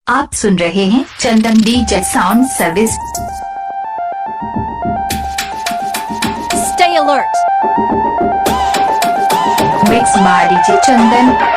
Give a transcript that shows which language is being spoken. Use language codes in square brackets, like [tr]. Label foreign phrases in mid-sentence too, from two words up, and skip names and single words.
[hi] आप सुन रहे हैं चंदन डीजे साउंड सर्विस। [en] Stay alert. mix by DJ Chandan.